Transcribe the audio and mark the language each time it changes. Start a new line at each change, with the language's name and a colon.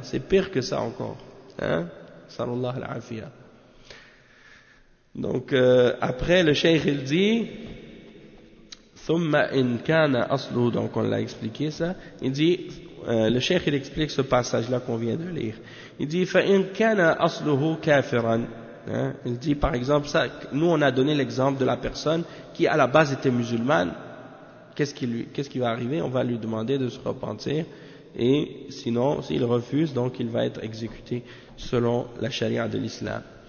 French: C'est pire que ça encore. Hein? Sallallahu alayhi wa sallam. Donc, après, le cheikh, il dit...
Arabic: ثم إن كان أصله
French: donc on l'a expliqué ça. Il dit le cheikh il explique ce passage là qu'on vient de lire. Il dit
Arabic: فإن كان أصله كافرا.
French: Il dit par exemple ça. Nous on a donné l'exemple de la personne qui à la base était musulmane. Qu'est-ce qui va arriver? On va lui demander de se repentir et sinon s'il refuse donc il va être exécuté selon la charia de l'islam.